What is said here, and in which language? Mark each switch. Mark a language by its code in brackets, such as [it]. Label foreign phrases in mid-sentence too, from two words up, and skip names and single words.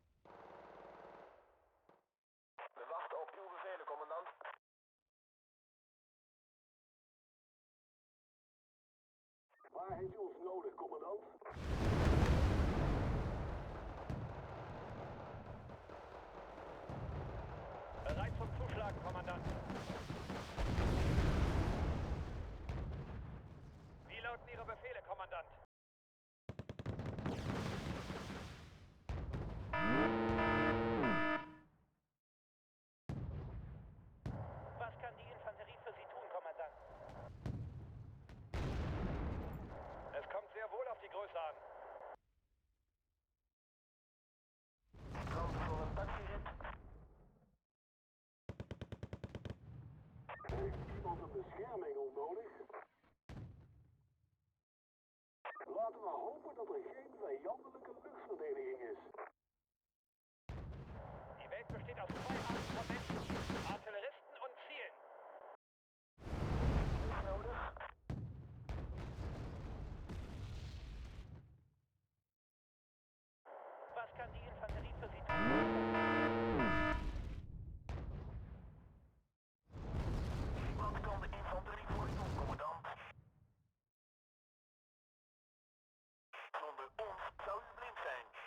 [nl] We wachten op uw bevelen, commandant. Waar heeft u ons nodig, commandant? [de] Bereit zum Zuschlagen, Kommandant. Wie lauten Ihre Befehle, Kommandant? Was kann die Infanterie für Sie tun, Kommandant? Es kommt sehr wohl auf die Größe an. [nl] Klanten voor een taxirit. Heeft iemand een beschermengel nodig? Laten we hopen dat er geen vijandelijke luchtverdediging is. [de] Die Welt besteht aus zwei Arten von Menschen. Artilleristen und Zielen. [nl] Niets nodig. [de] Was kann die Infanterie für Sie tun? [nl] Wat kan de infanterie voor u doen, commandant? Zonder ons zou u blind zijn.